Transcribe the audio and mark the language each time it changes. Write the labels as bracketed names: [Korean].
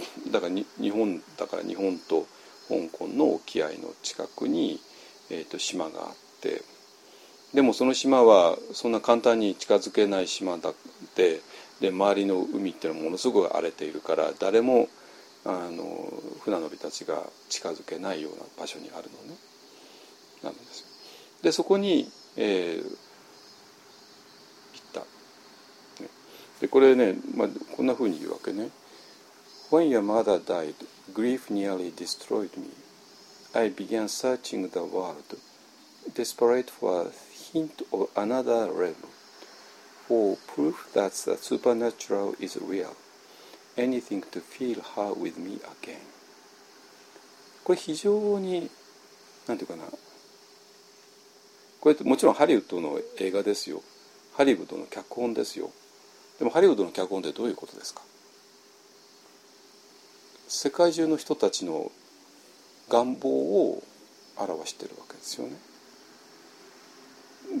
[Japanese] だから日本だから日本と香港の沖合の近くに、島があって、でもその島はそんな簡単に近づけない島だって で周りの海っていうのはものすごく荒れているから誰も船乗りたちが近づけないような場所にあるのね。なんですよ。でそこに、でこれね、まあ、こんな風に言うわけね。 [English] When your mother died, grief nearly destroyed me. I began searching the world, desperate for a hint of another realm, for proof that the supernatural is real, anything to feel her with me again. [Japanese] これ非常に、なんていうかな。これもちろんハリウッドの映画ですよ。ハリウッドの脚本ですよ。でもハリウッドの脚本ってどういうことですか。世界中の人たちの願望を表しているわけですよね。